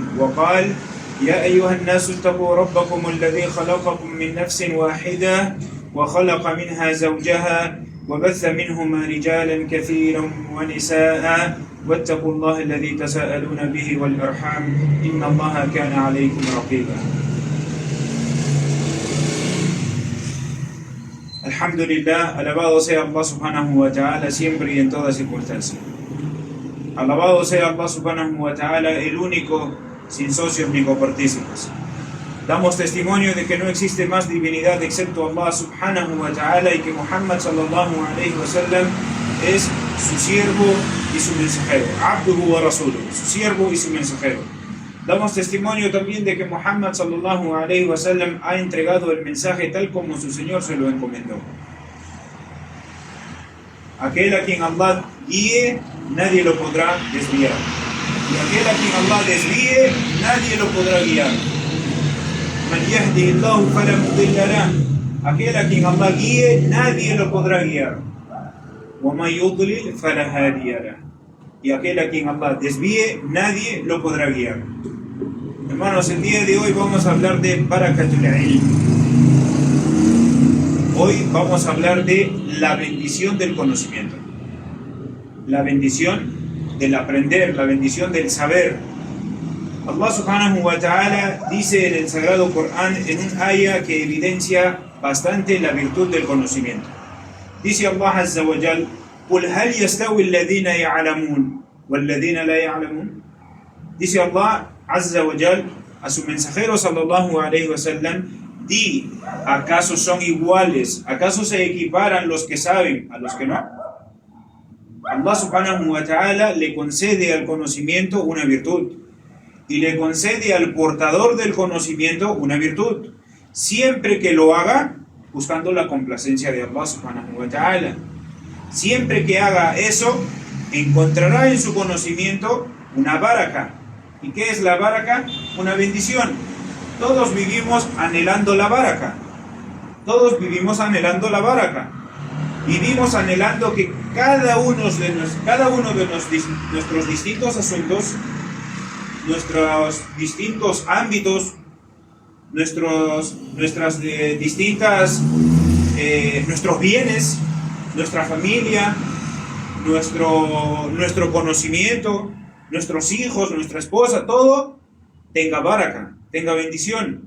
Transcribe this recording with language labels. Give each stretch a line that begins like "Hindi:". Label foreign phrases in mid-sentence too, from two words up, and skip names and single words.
Arabic: وقال: يا أيها الناس اتقوا ربكم الذي خلقكم من نفس واحدة وخلق منها زوجها وبث منهما رجالا كثيرا ونساء واتقوا الله الذي تساءلون به والأرحام إن الله كان عليكم رقيبا.
Spanish: Alhamdulillah, alabado sea Allah
Arabic: سبحانه وتعالى
Spanish: siempre y en toda circunstancia. Alabado sea Allah
Arabic: سبحانه وتعالى,
Spanish: el único, sin socios ni copartícipes. Damos testimonio de que no existe más divinidad excepto Allah
Arabic: سبحانه وتعالى
Spanish: y que Muhammad
Arabic: صلى الله عليه وسلم
Spanish: es su siervo y su mensajero.
Arabic: عبده ورسوله,
Spanish: su siervo y su mensajero. Damos testimonio también de que Muhammad
Arabic: صلى الله عليه وسلم
Spanish: ha entregado el mensaje tal como su Señor se lo encomendó. Aquel a quien Allah guíe nadie lo podrá desviar. Y aquel a quien Allah desvíe, nadie lo podrá guiar.
Arabic: من يهده الله فلا مضل له.
Spanish: Aquel a quien Allah guíe, nadie lo podrá guiar.
Arabic: ومن يضلل فلا هادي له.
Spanish: Y aquel a quien Allah desvíe, nadie lo podrá guiar. Hermanos, el día de hoy vamos a hablar de
Arabic: بركة العلم.
Spanish: Hoy vamos a hablar de la bendición del conocimiento. La bendición del aprender, la bendición del saber. Allah
Arabic: سبحانه وتعالى
Spanish: dice en el Sagrado Corán, en un ayah que evidencia bastante la virtud del conocimiento. Dice Allah
Arabic: عز وجل: قُلْ هَلْ يَسْتَوِي الَّذِينَ يَعْلَمُونَ وَالَّذِينَ لَا يَعْلَمُونَ.
Spanish: Dice Allah
Arabic: عز وجل
Spanish: a su mensajero
Arabic: صلى الله عليه وسلم:
Spanish: di, ¿acaso son iguales? ¿Acaso se equiparan los que saben a los que no? Allah
Arabic: سبحانه وتعالى
Spanish: le concede al conocimiento una virtud y le concede al portador del conocimiento una virtud, siempre que lo haga buscando la complacencia de Allah
Arabic: سبحانه وتعالى.
Spanish: Siempre que haga eso, encontrará en su conocimiento una baraka. ¿Y qué es la baraka? Una bendición. Todos vivimos anhelando la baraka. Todos vivimos anhelando la baraka. Vivimos anhelando que cada uno de nuestros distintos asuntos, nuestros distintos ámbitos, nuestros bienes, nuestra familia, nuestro conocimiento, nuestros hijos, nuestra esposa, todo tenga baraka, tenga bendición.